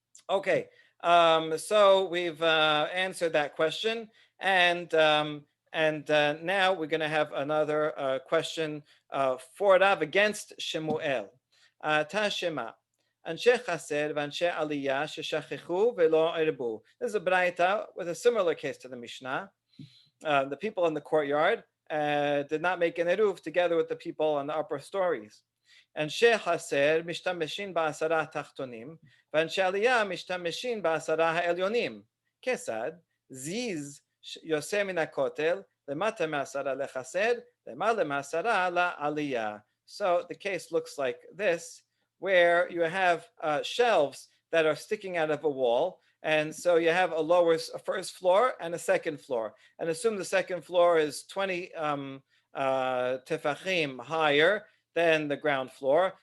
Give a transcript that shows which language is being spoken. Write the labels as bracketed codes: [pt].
[en] Okay, so we've answered that question, and now we're going to have another question for Rav against Shemuel. Tashema. [he] Anshe Chased v'anshe Aliyah sheshachechu velo erbu. [en] This is a braita with a similar case to the Mishnah. The people in the courtyard did not make an eruv together with the people on the upper stories. [he] אנשי חסר משתמשים בעשרה תחתונים, ואנשי עלייה משתמשים בעשרה העליונים. כיצד? זיז יוצא מן הכותל, למטה מעשרה לחסר, למעלה מעשרה לעלייה. [en] So the case looks like this, where you have shelves that are sticking out of a wall, and so you have a first floor and a second floor, and assume the second floor is 20 tefachim higher than the ground floor.